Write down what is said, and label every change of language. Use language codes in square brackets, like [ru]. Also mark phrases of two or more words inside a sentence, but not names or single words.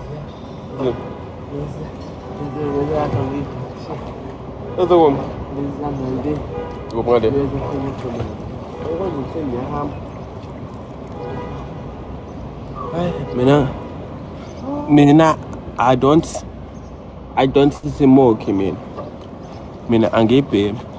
[zu] Uzokuma. Ngopha ngale. Mina [en] I don't smoke [zu] mina. Mina angibhemi.